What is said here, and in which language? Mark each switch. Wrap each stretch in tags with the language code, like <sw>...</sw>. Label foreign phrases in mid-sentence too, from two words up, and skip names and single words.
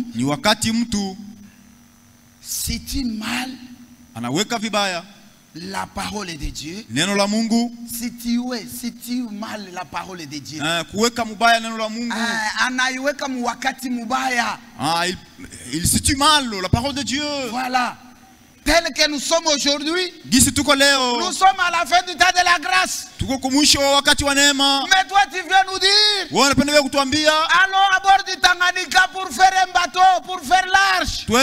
<sw>ni wakati mtu</sw> <fr>cite mal</fr> <sw>anaweka vibaya</sw> <fr>la parole de Dieu,</fr> <sw>neno la Mungu,</sw> <fr>cite mal la parole de Dieu,</fr> <sw>kuweka mubaya neno la Mungu, anaiweka wakati mubaya,</sw> <fr>il cite mal la parole de Dieu. Voilà. Tel que nous sommes aujourd'hui, nous sommes à la fin du temps de la grâce. Mais toi tu viens nous dire, allons à bord du Tanganyika pour faire un bateau, pour faire l'arche.</fr>